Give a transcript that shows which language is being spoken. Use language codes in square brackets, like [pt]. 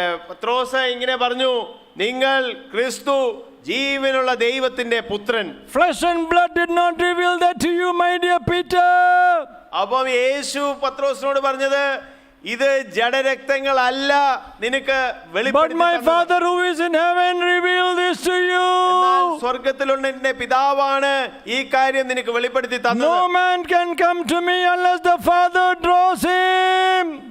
[ml] പത്രോസ് ഇങ്ങനെ പറഞ്ഞു, നിങ്ങൾ ക്രിസ്തു ജീവനുള്ള ദൈവത്തിന്റെ പുത്രൻ. [en] Flesh and blood did not reveal that to you, my dear Peter. [ml] അപ്പം യേശു പത്രോസിനോട് പറഞ്ഞത്, ഇത് ജഡരക്തങ്ങളല്ല നിനക്ക് [en] But my Father who is in heaven revealed this to you. [ml] സ്വർഗത്തിലുള്ള എന്റെ പിതാവാണ് ഈ കാര്യം നിനക്ക് വെളിപ്പെടുത്തി തന്നത്. [en] No man can come to me unless the Father draws him.